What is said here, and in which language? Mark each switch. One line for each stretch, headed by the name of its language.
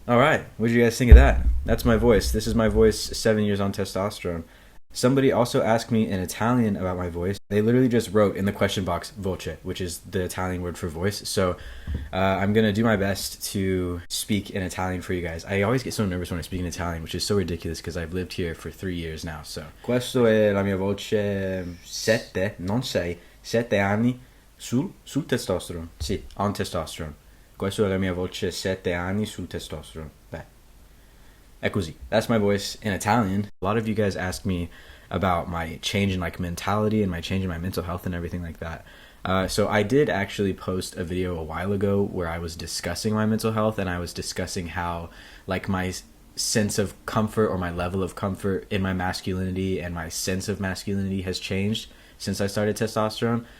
English: Alright, what did you guys think of that? That's my voice. This is my voice 7 years on testosterone. Somebody also asked me in Italian about my voice. They literally just wrote in the question box, voce, which is the Italian word for voice. So I'm going to do my best to speak in Italian for you guys. I always get so nervous when I speak in Italian, which is so ridiculous because I've lived here for 3 years now.
Italian: So, questo è la mia voce 7, non 6, 7 anni sul testosterone. Sì,
English: on testosterone.
Italian: Questo è la mia voce 7 anni sul testosterone. Beh. È così.
English: That's my voice in Italian. A lot of you guys ask me about my change in mentality and my change in my mental health and everything like that. So I did actually post a video a while ago where I was discussing my mental health, and I was discussing how like my sense of comfort or my level of comfort in my masculinity and my sense of masculinity has changed since I started testosterone.